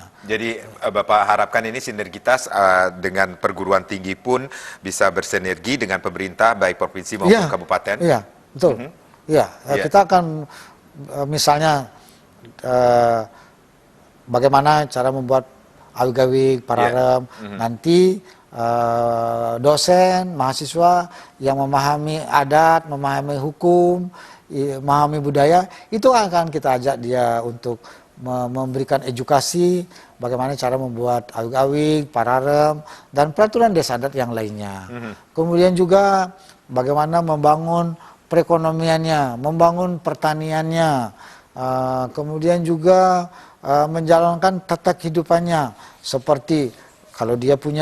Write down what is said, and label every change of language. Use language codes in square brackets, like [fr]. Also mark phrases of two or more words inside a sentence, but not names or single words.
[id] Jadi Bapak harapkan ini sinergitas dengan perguruan tinggi pun bisa bersinergi dengan pemerintah baik provinsi maupun kabupaten. Iya, betul. Iya, kita akan misalnya bagaimana cara membuat awig-awig, pararem, nanti dosen, mahasiswa yang memahami adat, memahami hukum, memahami budaya, itu akan kita ajak dia untuk memberikan edukasi bagaimana cara membuat awig-awig, pararem, dan peraturan desa adat yang lainnya. Kemudian juga bagaimana membangun perekonomiannya, membangun pertaniannya, kemudian juga menjalankan tata kehidupannya, seperti kalau dia punya